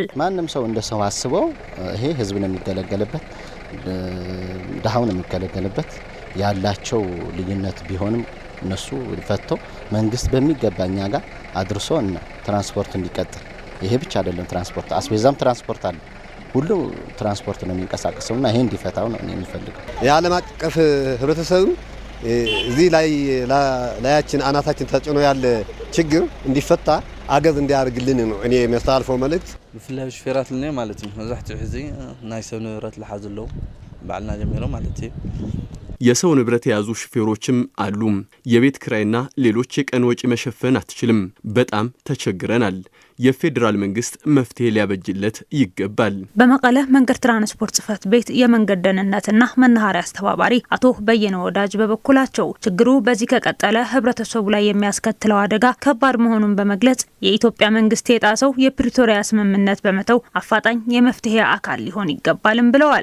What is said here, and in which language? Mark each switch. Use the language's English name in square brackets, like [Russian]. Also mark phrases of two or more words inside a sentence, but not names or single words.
[Amharic] ማንም ሰው እንደ ሰው አስበው ይሄ ህዝብ ነው የሚገለገልበት፣ ደሃውን የሚገለገልበት ያላቸው ልዩነት ቢሆንም እነሱ ፈቶ መንግስት በሚገባኛ ጋር አድርሶ እና ትራንስፖርት እንዲቀጥል። ይሄ ብቻ አይደለም ትራንስፖርት አስቤዛም ትራንስፖርት አለ። ሁሉ ትራንስፖርት ነው የሚንቀሳቀሰውና ይሄ እንዲፈታው ነው የሚፈልገው። የዓለም አቀፍ ህብረተሰብ እዚህ ላያችን አናታችን ተጭኖ ያለ ችግር እንዲፈታ አገዝ እንዲያርግልን ነው እኔ የሚያስተላልፈው መልእክት። [Tigrinya] ብፍላይ ሹፌራት ለኔ ማለት ነው መዛሕትኡ ጊዜ ናይ ሰብ ንብረት ለሓዝለው ባልና ጀሚሮ ማለት ነው። [Amharic] የሰው ንብረት የያዙ ሹፌሮችም አሉ። የቤት ክራይና ሌሎች የቀን ወጪ መሸፈን አትችልም። በጣም ተቸግረናል። የፌዴራል መንግስት መፍትሄ ሊያበጅለት ይገባል። በመቀለ መንገድ ትራንስፖርት ጽሕፈት ቤት የመንገድ ደህንነትና መናኸሪያ አስተባባሪ አቶ በየነ ወዳጅ በበኩላቸው ችግሩ በዚህ ከቀጠለ ህብረተሰቡ ላይ የሚያስከትለው አደጋ ከባድ መሆኑን በመግለጽ የኢትዮጵያ መንግስት የጣሰው የፕሪቶሪያ ስምምነት በመተው አፋጣኝ የመፍትሄ አካል ሊሆን ይገባልም ብለዋል።